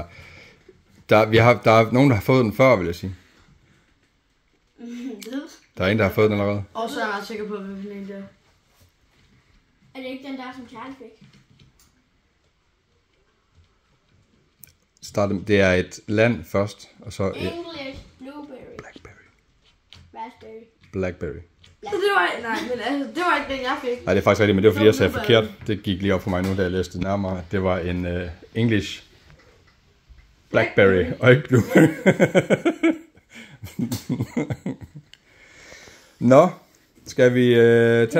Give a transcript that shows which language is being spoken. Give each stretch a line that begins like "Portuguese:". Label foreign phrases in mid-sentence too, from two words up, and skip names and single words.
Danish: Der er nogen, der har fået den før, vil jeg sige. Der er en, der har fået den allerede. Og så er jeg ret sikker på, hvad for en det er. Er det ikke den der, som Charlie fik? Det er et land først, og så...
English: English blueberry. Blackberry. Raspberry. Blackberry.
Danish: Det var ikke den, jeg fik. Nej, det er faktisk rigtigt, men det var fordi, jeg sagde forkert. Det gik lige op for mig nu, da jeg læste det nærmere. Det var en
English: English Blackberry,
Danish: og ikke blueberry. Nå, skal vi tage den